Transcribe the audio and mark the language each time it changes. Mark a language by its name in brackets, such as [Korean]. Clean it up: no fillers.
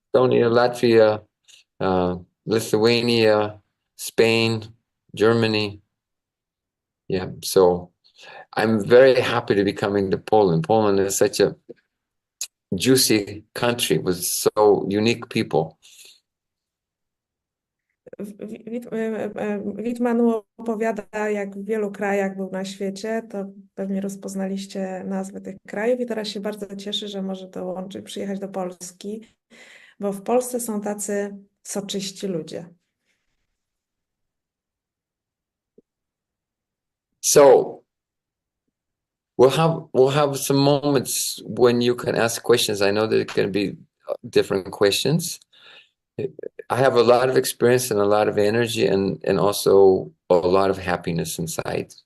[English] Estonia, Latvia, Lithuania, Spain, Germany. Yeah, so I'm very happy to be coming to Poland. Poland is such a juicy country with so unique people. [Polish] Veet Mano opowiada, jak w wielu krajach był na świecie, to pewnie rozpoznaliście nazwy tych krajów i teraz się bardzo cieszy, że może przyjechać do Polski, bo w Polsce są tacy soczyści ludzie. [English] So we'll have some moments when you can ask questions. I know there's going to be different questions. I have a lot of experience and a lot of energy and also a lot of happiness inside.